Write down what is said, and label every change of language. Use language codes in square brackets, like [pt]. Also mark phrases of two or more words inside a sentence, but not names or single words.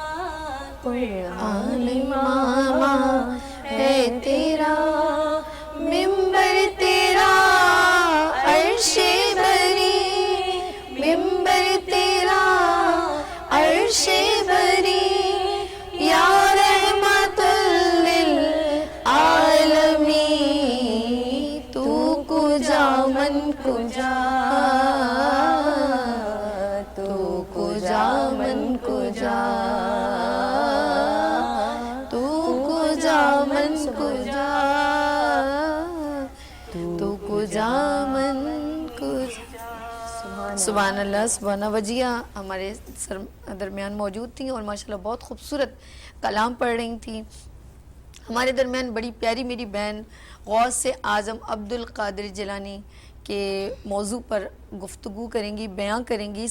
[ur] قرآن امامہ ہے تیرا منبر تیرا عرش بری منبر تیرا عرش بری [ar] یا رحمت للعالمین [fa] تو کجا من کجا تو کجا من کجا تو کجا من کجا تو کجا من کجا. [ar] سبحان اللہ سبحانہ. [ur] وجیہ ہمارے درمیان موجود تھیں اور ماشاءاللہ بہت خوبصورت کلام پڑھ رہی تھیں. ہمارے درمیان بڑی پیاری میری بہن غوث اعظم عبد القادر جیلانی کے موضوع پر گفتگو کریں گی, بیان کریں گی.